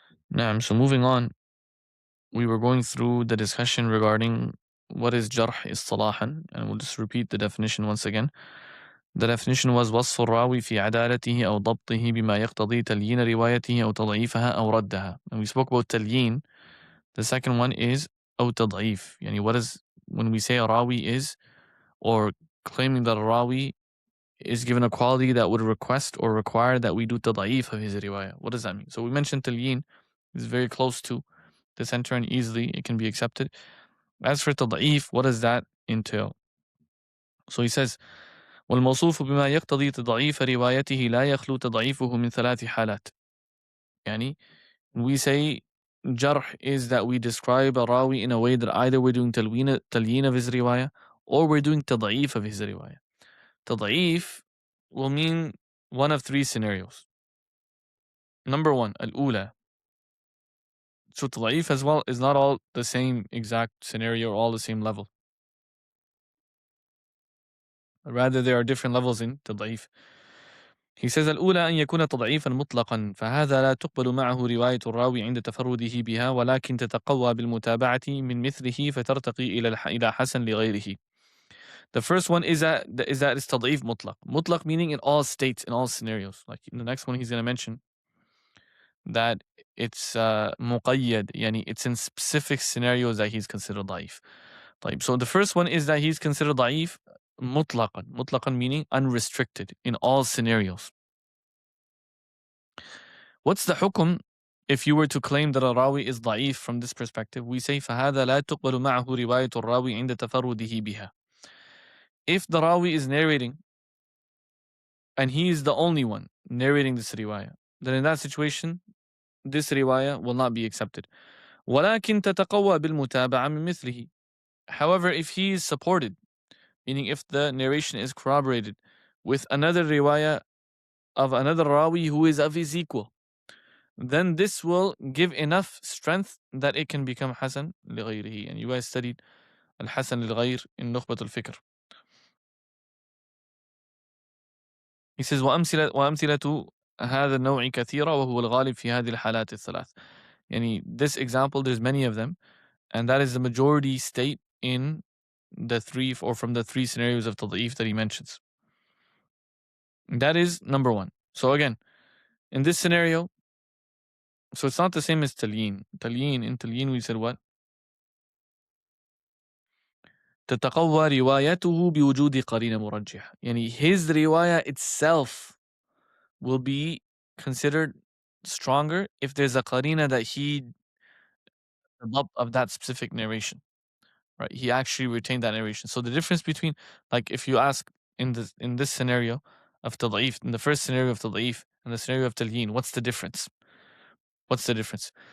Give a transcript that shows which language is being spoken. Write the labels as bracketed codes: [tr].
[en] نعم, so moving on, we were going through the discussion regarding what is jarh اصطلاحا, and we'll just repeat the definition once again. The definition was [ar] وصف الراوي في عدالته أو ضبطه بما يقتضي تليين روايته أو تضعيفها أو ردها. [en] And we spoke about تليين. The second one is [ar] أو تضعيف. [en] يعني what is, when we say a rawi is, or claiming that a rawi is given a quality that would request or require that we do taḍʿīf of his riwayah. What does that mean? So we mentioned talīyn is very close to the center and easily it can be accepted. As for taḍʿīf, what does that entail? So he says, [ar] والموصوف بما يقتضي تضعيف روايته لا يخلو تضعيفه من ثلاث حالات. [en] يعني we say jarh is that we describe a rawi in a way that either we're doing talīyn of his riwayah or we're doing taḍʿīf of his riwayah. تضعيف will mean one of three scenarios. Number one, al-ula. So taḍʿīf as well is not all the same exact scenario or all the same level. Rather, there are different levels in taḍʿīf. He says [ar] الأولى أن يكون تضعيفا مطلقا فهذا لا تقبل معه رواية الراوي عند تفرده بها ولكن تتقوى بالمتابعة من مثله فترتقي إلى حسن لغيره. [en] The first one is that it's تضعيف مطلق. مطلق meaning in all states, in all scenarios. Like in the next one he's going to mention that it's مقيد, يعني it's in specific scenarios that he's considered ضعيف. So the first one is that he's considered ضعيف مطلقا. مطلقا meaning unrestricted in all scenarios. What's the حكم if you were to claim that a rawi is ضعيف from this perspective? We say [ar] فهذا لا تقبل معه رواية الراوي عند تفرده بها. [en] If the rawi is narrating and he is the only one narrating this riwayah, then in that situation this riwayah will not be accepted. [ar] ولكن تتقوى بالمتابعة من مثله. [en] However, if he is supported, meaning if the narration is corroborated with another riwayah of another rawi who is of his equal, then this will give enough strength that it can become Hasan لغيره. And you guys studied Al-Hasan للغير in نخبة الفكر. He says [ar] وأمثلة هذا النوع كثيرة وهو الغالب في هذه الحالات الثلاث. [en] Yani this example, there's many of them, and that is the majority state in the three, or from the three scenarios of taḍʿīf that he mentions. That is number one. So again, in this scenario, so it's not the same as talīyn. In talīyn we said what? [ar] تتقوى روايته بوجود قرينة مرجح. [en] Yani his riwayah itself will be considered stronger if there's a qarina that he developed of that specific narration. Right? He actually retained that narration. So the difference between, like if you ask in this scenario of taḍʿīf, in the first scenario of taḍʿīf and the scenario of talīyn, what's the difference? What's the difference?